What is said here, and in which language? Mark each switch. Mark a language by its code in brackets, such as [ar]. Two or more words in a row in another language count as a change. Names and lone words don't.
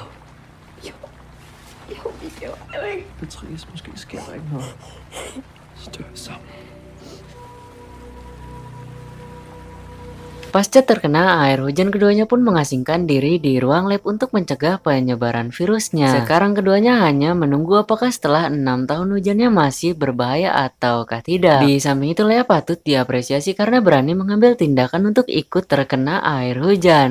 [da] Jo, vi gjorde det ikke. Beatrice, måske sker der ikke noget. Så dør vi sammen. [id] Pasca terkena air hujan, keduanya pun mengasingkan diri di ruang lab untuk mencegah penyebaran virusnya. Sekarang keduanya hanya menunggu apakah setelah 6 tahun hujannya masih berbahaya ataukah tidak. Di samping itu Lea patut diapresiasi karena berani mengambil tindakan untuk ikut terkena air hujan.